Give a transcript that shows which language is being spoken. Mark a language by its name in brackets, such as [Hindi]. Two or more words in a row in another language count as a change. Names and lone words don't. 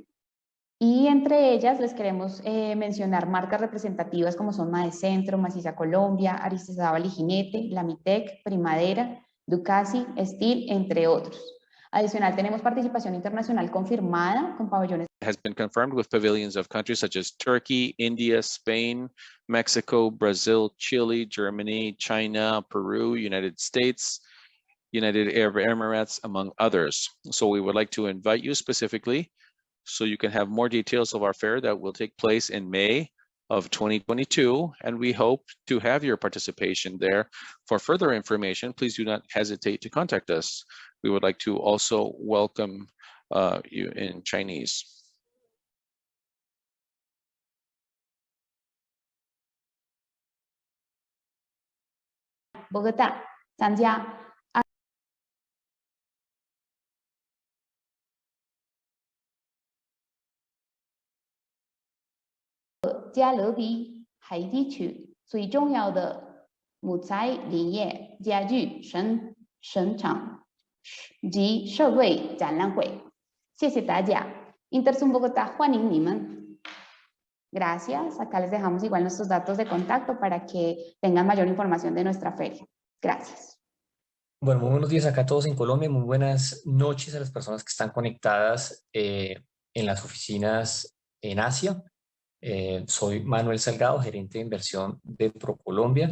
[Spanish] Y entre ellas les queremos mencionar marcas representativas como son Madecentro, Maciza Colombia, Aristizábal y Jinete, Lamitec, Primadera, Ducasi, Steel, entre otros. Adicional, tenemos participación internacional confirmada con pabellones. [English] Has been confirmed with pavilions of countries such as Turkey, India, Spain, Mexico, Brazil, Chile, Germany, China, Peru, United States, United Arab Emirates, among others. So we would like to invite you specifically so you can have more details of our fair that will take place in May of 2022, and we hope to have your participation there. For further information, please do not hesitate to contact us. We would like to also welcome you in Chinese. [Chinese] Bogotá, 参加加勒比海地区最重要的木材林业、家具生产及设备展览会。谢谢大家。interzum Bogotá欢迎你们。Gracias. [Spanish] Acá les dejamos igual nuestros datos de contacto para que tengan mayor información de nuestra feria. Gracias. Bueno, muy buenos días acá a todos en Colombia. Muy buenas noches a las personas que están conectadas en las oficinas en Asia. Soy Manuel Salgado, gerente de inversión de ProColombia.